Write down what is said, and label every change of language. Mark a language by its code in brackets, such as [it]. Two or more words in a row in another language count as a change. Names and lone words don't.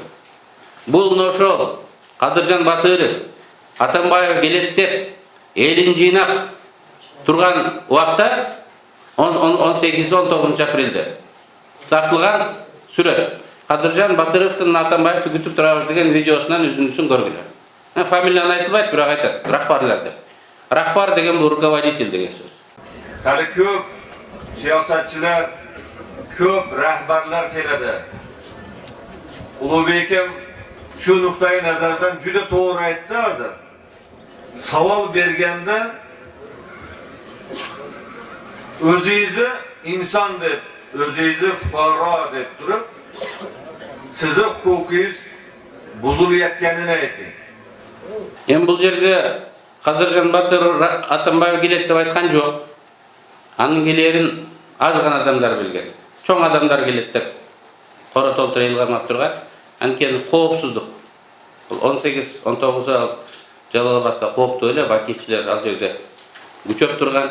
[ky] Бул ошол Кадыржан Батыров Атамбаев келет деп элин жыйнап турган убакта 18-19 апрелде сакталган сүрөт. Кадыржан Батыровдун Атамбаевди күтүп турабыз деген видеосунан үзүндүсүн көргүлө. Фамилияны айтылбайт, бирок айтат, рахбарлар деп. Рахбар деген бул руководитель деген сөз. [uz] Hali ko'p siyosatchilar, ko'p rahbarlar keladi. Ulug'bekim shu nuqtai nazardan juda to'g'ri aytdi hozir. Savol berganda o'zingizni inson deb, o'zingizni fuqaro deb turib, sizni huquqingiz buzilayotganini ayting. [ky] Бул жерде Кадыржан Батыров Атамбаев келет деп айткан жок. Анын келерин аз гана адамдар билген. Чоң адамдар келет деп кора толтура ыйланып турган. Анткени коопсуздук. Бул 18-19 Жалал-Абадта кооптуу эле бакетчилер ал жерде күчөп турган.